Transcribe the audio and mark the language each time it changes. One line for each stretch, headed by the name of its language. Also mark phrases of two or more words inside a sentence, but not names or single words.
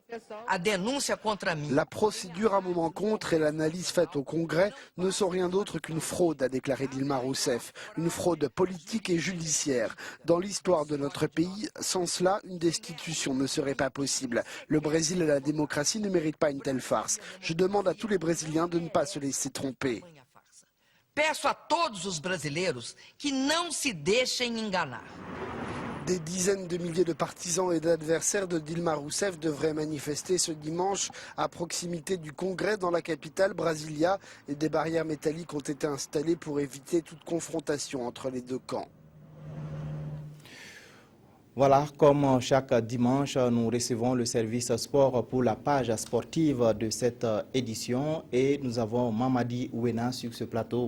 French: La procédure à mon encontre et l'analyse faite au Congrès ne sont rien d'autre qu'une fraude, a déclaré Dilma Rousseff. Une fraude politique et judiciaire. Dans l'histoire de notre pays, sans cela, une destitution ne serait pas possible. Le Brésil et la démocratie ne méritent pas une telle farce. Je demande à tous les Brésiliens de ne pas se laisser tromper.
Portuguese: Peço a todos os brasileiros que não se deixem enganar.
French: Des dizaines de milliers de partisans et d'adversaires de Dilma Rousseff devraient manifester ce dimanche à proximité du Congrès dans la capitale, Brasilia, et des barrières métalliques ont été installées pour éviter toute confrontation entre les deux camps. Voilà, comme chaque dimanche, nous recevons le service sport pour la page sportive de cette édition et nous avons Mamadi Ouena sur ce plateau.